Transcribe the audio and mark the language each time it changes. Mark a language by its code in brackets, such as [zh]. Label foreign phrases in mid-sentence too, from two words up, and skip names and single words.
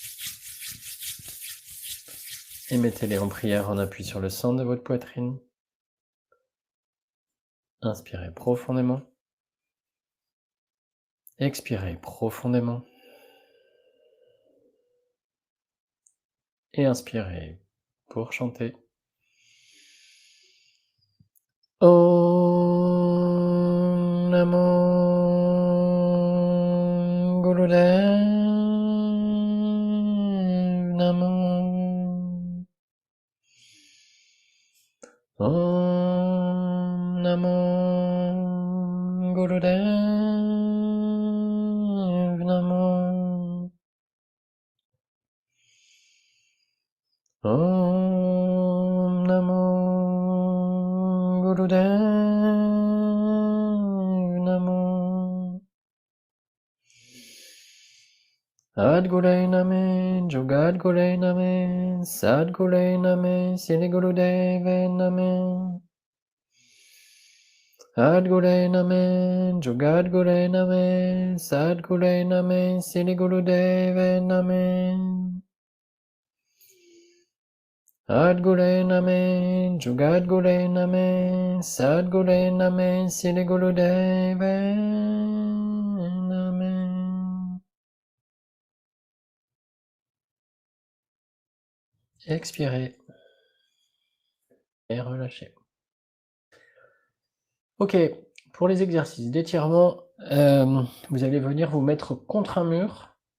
[fr] Et mettez-les en prière en appui sur le centre de votre poitrine. Inspirez profondément. Expirez profondément. Et inspirez pour chanter. [sa] Om Namo Gurudev Namo. Om Namo Gurudev Namo. Om Namo Gurudev Namo. Adgurei Name, Jogadgurei Name, Sadgurei Name, Siligurudeve Name. Adgurei Name, Jogadgurei Name, Sadgurei Name, Siligurudeve Name. Adgurei Name, Jogadgurei Name, Sadgurei Name, Siligurudeve Name. [fr] Expirez et relâchez. Ok, pour les exercices d'étirement, vous allez venir vous mettre contre un mur.